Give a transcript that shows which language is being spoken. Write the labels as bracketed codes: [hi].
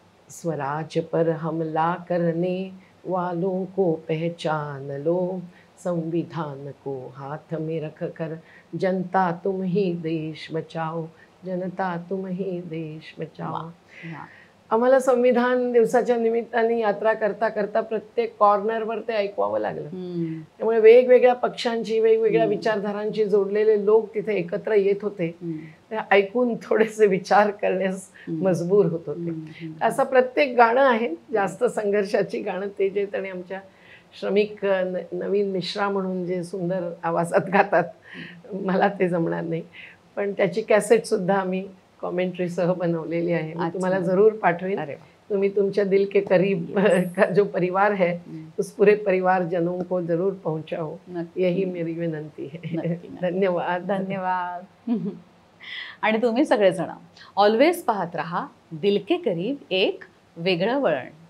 [hi] स्वराज पर हमला करने वालों को पहचान लो, संविधान को हाथ में रख कर जनता तुम ही देश बचाओ, जनता तुम ही देश बचाओ. [mr] आम्हाला संविधान दिवसाच्या निमित्ताने यात्रा करता करता प्रत्येक कॉर्नरवर ते ऐकवावं लागलं. त्यामुळे वेगवेगळ्या पक्षांची, वेगवेगळ्या विचारधारांची जोडलेले लोक तिथे एकत्र येत होते. ते ऐकून थोडेसे विचार करण्यास मजबूर होत होते. असं प्रत्येक गाणं आहे, जास्त संघर्षाची गाणं ते जे त्याने आमच्या श्रमिक नवीन मिश्रा म्हणून जे सुंदर आवाजात गातात, मला ते जमणार नाही, पण त्याची कॅसेट सुद्धा आम्ही कॉमेंट्रीसह बनवलेली आहे. मी तुम्हाला जरूर पाठवेन. तुम्ही तुमच्या [hi] दिल के करीब का जो परिवार है उस पूरे परिवार जनों को जरूर पहुंचाओ, यही मेरी विनंती है. [mr] धन्यवाद. धन्यवाद. आणि तुम्ही सगळेजण ऑलवेज पाहत राहा दिल के करीब, एक वेगळं वळण.